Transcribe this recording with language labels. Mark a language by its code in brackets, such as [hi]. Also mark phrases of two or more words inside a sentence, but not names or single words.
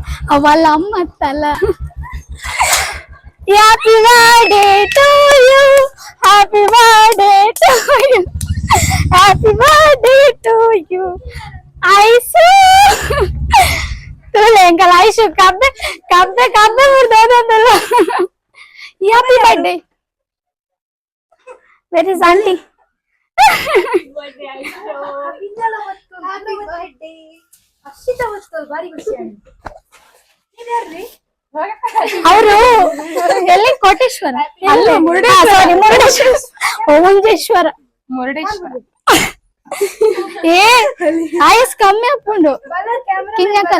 [kn] ಅವಳ ಅಮ್ಮ ಅತ್ತಲ್ಲ. [en] happy birthday to you, happy birthday to you, happy birthday to you Aisu. [tcy] ತುಲೆ ಎಂಕಲ್ ಐಶು ಕಬ್ಬೆ ಕಬ್ಬೆ ಕಬ್ಬೆ ಮುರ್ದೋದಲ್ಲ. [en] happy birthday. where is aunty? [kn] ಅವರು ಎಲ್ಲಿ ಕೋಟೇಶ್ವರ ಅಲ್ಲ ಮುರುಡೇಶ್ವರ ಏ ಆಯಸ್ ಕಮ್ಮಿ ಹಾಕೊಂಡು ಕಿಂಗಕಲ್ಲ.